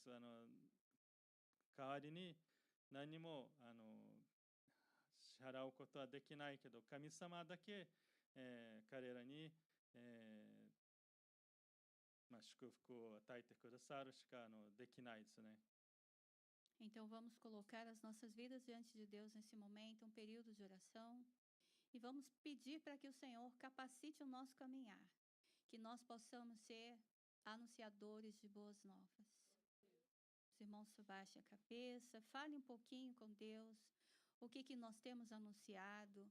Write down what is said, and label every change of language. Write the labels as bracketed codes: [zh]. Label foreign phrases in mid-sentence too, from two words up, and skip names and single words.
[ja] 代わりに何も支払うことはできないけど、神様だけ、彼らに、祝福を与えてくださるしかできないですね。 [pt] Então vamos colocar as nossas vidas diante de Deus nesse momento, um período de oração, e vamos pedir para que o Senhor capacite o nosso caminhar, que nós possamos ser anunciadores de boas novas. Os irmãos baixem a cabeça, fale um pouquinho com Deus, o que nós temos anunciado.